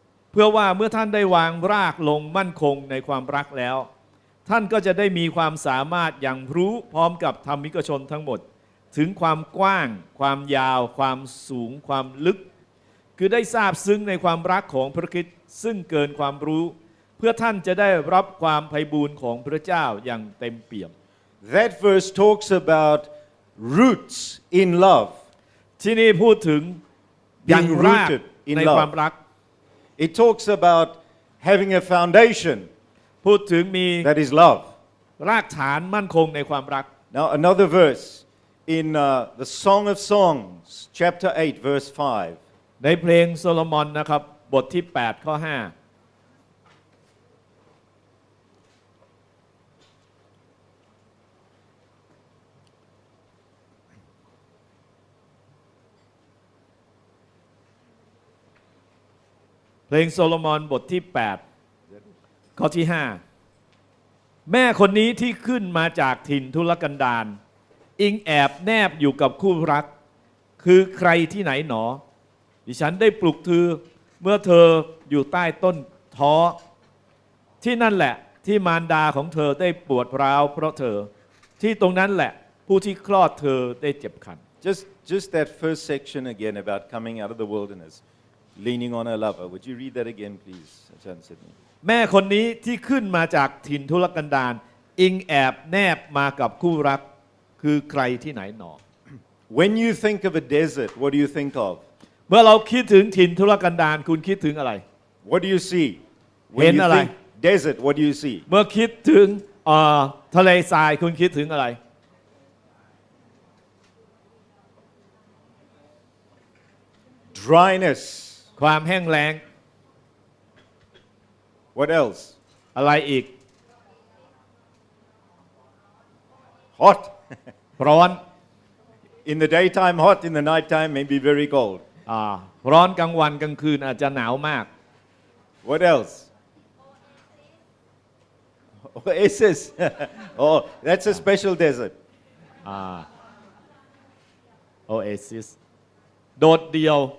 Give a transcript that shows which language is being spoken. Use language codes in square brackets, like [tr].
[th] เพื่อว่าเมื่อท่านได้วางรากลงมั่นคงในความรักแล้วท่านก็จะได้มีความสามารถอย่างรู้พร้อมกับธรรมิกชนทั้งหมดถึงความกว้างความยาวความสูงความลึก คือได้ทราบซึ้งในความรักของพระคริสต์ซึ่งเกินความรู้เพื่อท่านจะได้รับความไพบูลย์ของพระเจ้าอย่างเต็มเปี่ยม [en] That verse talks about roots in love. [th] ที่นี่พูดถึง [en] being [th] ราก [en] rooted in [th] ในความ [en] love. [th] รัก [en] It talks about having a foundation [th] พูดถึงมี [en] that is love. [th] รากฐานมั่นคงในความรัก [en] Now, another verse in the Song of Songs, chapter 8, verse 5. [th] ในเพลงโซโลมอนนะครับบทที่ 8 ข้อ 5เพลงโซโลมอนบทที่ 8 ข้อที่ 5 แม่คนนี้ที่ขึ้นมาจากถิ่นทุรกันดารอิงแอบแนบอยู่กับคู่รัก คือใครที่ไหนหนอดิฉันได้ปลุกเธอเมื่อเธออยู่ใต้ต้นท้อ ที่นั่นแหละที่มารดาของเธอได้ปวดร้าวเพราะเธอที่ตรงนั้นแหละผู้ที่คลอดเธอได้เจ็บคัน [en] Just that first section again about coming out of the wilderness, leaning on her lover. Would you read that again, please, Ajahn Sydney? [th] แม่คนนี้ที่ขึ้นมาจากถิ่นทุรกันดารอิงแอบแนบมากับคู่รักคือใครที่ไหนหนอ [en] When you think of a desert, what do you think of? [th] เมื่อเราคิดถึงถิ่นทุรกันดารคุณคิดถึงอะไร [en] What do you see? [th] เห็น [en] When you [th] อะไร [en] think desert, what do you see? [th] เมื่อคิดถึงทะเลทรายคุณคิดถึงอะไร [en] Dryness. [th] ความแห้งแล้ง [en] What else? [th] อะไรอีก [en] Hot. [th] ร้อน [en] In the daytime, hot. In the nighttime, maybe very cold. [th] ร้อนกลางวันกลางคืนอาจจะหนาวมาก [en] What else? Oasis. Oh, that's a special desert. [th] Oasis โดดเดี่ยว